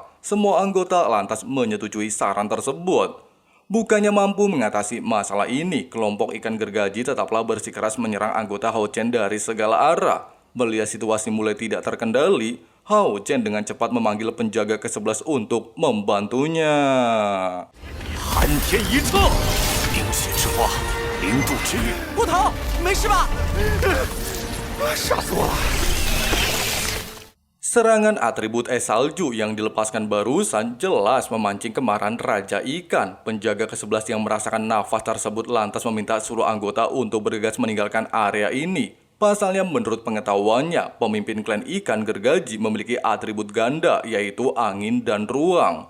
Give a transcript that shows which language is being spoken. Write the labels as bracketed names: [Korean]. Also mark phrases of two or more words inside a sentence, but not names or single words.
[Indonesian] Semua anggota lantas menyetujui saran tersebut. Bukannya mampu mengatasi masalah ini, kelompok ikan gergaji tetaplah bersikeras menyerang anggota Hao Chen dari segala arah. Melihat situasi mulai tidak terkendali, Hao Chen dengan cepat memanggil penjaga ke-11 untuk membantunya. [Chinese] Han Tian Yi Ce, Ling Xue之花，零度之雨。不疼，没事吧？吓死我了！ [Indonesian] Serangan atribut es salju yang dilepaskan barusan jelas memancing kemarahan Raja Ikan. Penjaga ke-11 yang merasakan nafas tersebut lantas meminta seluruh anggota untuk bergegas meninggalkan area ini. Pasalnya menurut pengetahuannya, pemimpin klan ikan gergaji memiliki atribut ganda yaitu angin dan ruang.